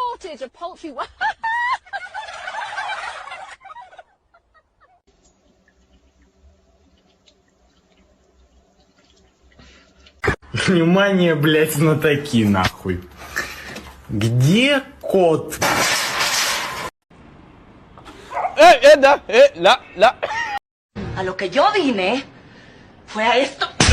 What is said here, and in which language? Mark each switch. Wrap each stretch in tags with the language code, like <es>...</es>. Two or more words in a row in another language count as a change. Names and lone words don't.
<en>sausage, a poultry.</en> <ru>Внимание, блять, знатоки, нахуй. Где кот?</ru> <es>A lo que yo vine fue a esto.</es>